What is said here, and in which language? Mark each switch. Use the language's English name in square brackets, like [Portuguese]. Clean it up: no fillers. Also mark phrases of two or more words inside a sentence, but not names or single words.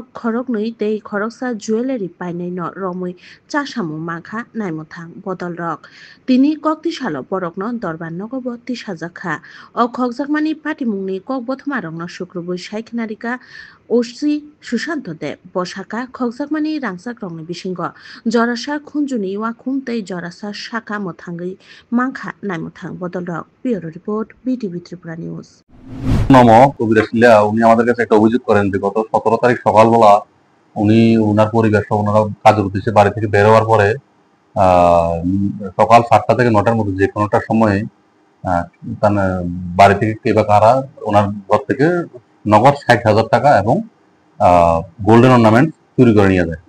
[Kok Borok] Khorognei Tei Khoroksa Jewelry Paine No Romoi Chashamu Makha Naimuthang Bodol Rok Tini Koktisalo Borokno Dorban Nogo Tishajakha O Khokjakmani Patimungni Kokbothmarongno Shukruboi Shaikhnarika Oshi Shushanto De Boshaka Khokjakmani Rangsak Rongni Bishingo Jorasa Khunjuni Wa Khumtei Jorasa Shaka Mothangi Mankha Naimuthang Bodol Rok Bureau Report BTV Tripura News [Bangla] নম কবিরাশিলা উনি আমাদের কাছে একটা অভিযোগ করেন যে গত 17 তারিখ সকালবেলা উনি ওনার পরিবার সহ ওনারা কাজের উদ্দেশ্যে বাড়ি থেকে বের হওয়ার পরে সকাল 7টা থেকে 9টার মধ্যে যে কোনোটার সময় তার বাড়ি থেকে কে বা কারা ওনার ঘর থেকে নগদ 60,000 টাকা এবং [English] golden ornament [Bangla] চুরি করে নিয়ে যায়।